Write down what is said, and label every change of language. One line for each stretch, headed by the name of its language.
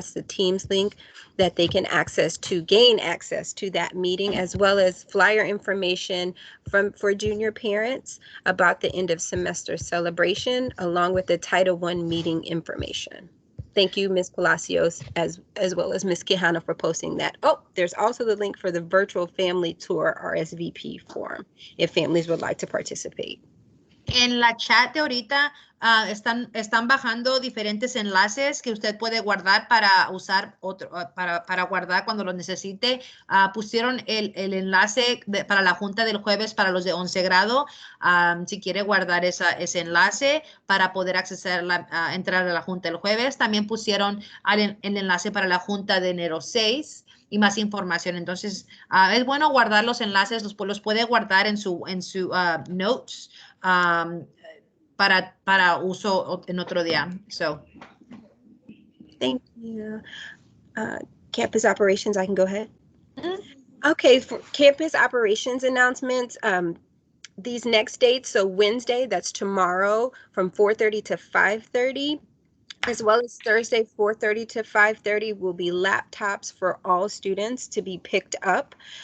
English: That's the Teams link that they can gain access to that meeting, as well as flyer information for junior parents about the end of semester celebration, along with the Title I meeting information. Thank you, Ms. Palacios, as well as Ms. Quijano for posting that. Oh, there's also the link for the virtual family tour RSVP form if families would like to participate.
Spanish: En la chat de ahorita están bajando diferentes enlaces que usted puede guardar para usar para guardar cuando lo necesite. Pusieron el enlace para la junta del jueves para los de 11 grado. Si quiere guardar ese enlace para poder entrar a la junta del jueves. También pusieron el enlace para la junta de enero 6. Y más información. Entonces, es bueno guardar los enlaces, los puede guardar en su notes para uso en otro día. So,
English: Thank you. Campus operations, I can go ahead. Mhm. Okay, for campus operations announcements, these next dates, so Wednesday, that's tomorrow, from 4:30 to 5:30, as well as Thursday, 4:30 to 5:30, will be laptops for all students to be picked up.